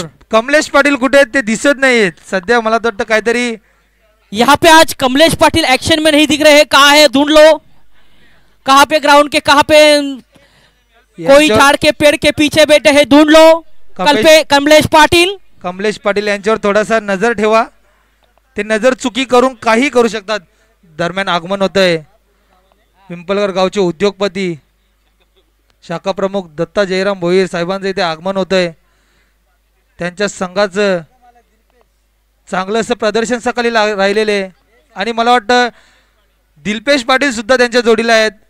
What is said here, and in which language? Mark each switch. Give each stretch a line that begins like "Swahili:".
Marathi: कमलेश पाटील कुठे आहेत ते दिसत नाहीयेत सध्या. मला वाटतं काहीतरी
Hindi: यहाँ पे आज कमलेश पाटिल एक्शन में नहीं दिख रहे हैं. कहाँ है ढूंढ लो. कहाँ पे ग्राउंड के कहाँ पे कोई झाड़ के पेड़ के पीछे बैठे हैं ढूंढ लो. कल पे कमलेश पाटिल
Marathi: यांच्यावर थोडासा नजर ठेवा. ते नजर चुकी करून काही करू शकतात. दरम्यान आगमन होत आहे पिंपलगर गावचे उद्योगपती शाखा प्रमुख दत्ता जयराम भोईर साहेबांचं इथे आगमन होत आहे. त्यांच्या संघाचं चांगलं असं प्रदर्शन सकाळी राहिलेले आणि मला वाटतं दिलपेश पाटील सुद्धा त्यांच्या जोडीला आहेत.